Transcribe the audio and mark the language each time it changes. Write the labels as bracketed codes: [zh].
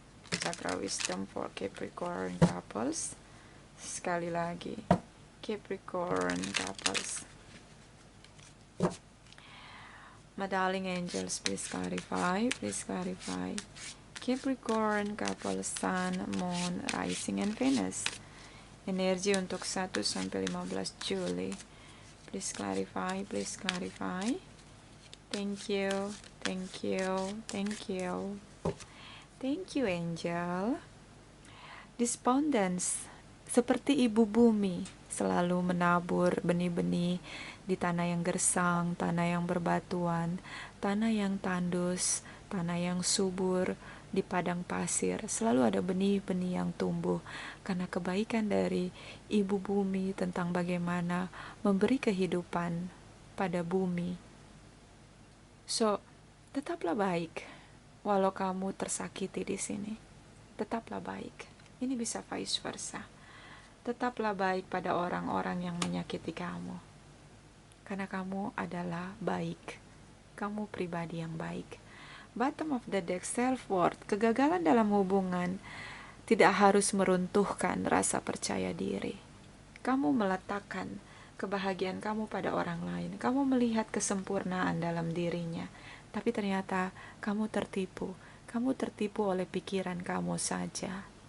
[en] Chakra wisdom for Capricorn couples. [id] Sekali lagi, [en] Capricorn couples. My darling angels, please clarify. Please clarify. Capricorn couple Sun, Moon, Rising, and Venus. [id] Energi untuk 1 sampai 15 Juli. [en] Please clarify, please clarify. Thank you, thank you, thank you. Thank you, angel. Despondence, [id] seperti ibu bumi, selalu menabur benih-benih di tanah yang gersang, tanah yang berbatuan, tanah yang tandus, tanah yang subur, di padang pasir. Selalu ada benih-benih yang tumbuh karena kebaikan dari ibu bumi tentang bagaimana memberi kehidupan pada bumi. So, tetaplah baik walau kamu tersakiti di sini. Tetaplah baik. Ini bisa vice versa. Tetaplah baik pada orang-orang yang menyakiti kamu. Karena kamu adalah baik. Kamu pribadi yang baik. [en] Bottom of the deck, self-worth. [id] Kegagalan dalam hubungan tidak harus meruntuhkan rasa percaya diri. Kamu meletakkan kebahagiaan kamu pada orang lain. Kamu melihat kesempurnaan dalam dirinya. Tapi ternyata kamu tertipu. Kamu tertipu oleh pikiran kamu saja.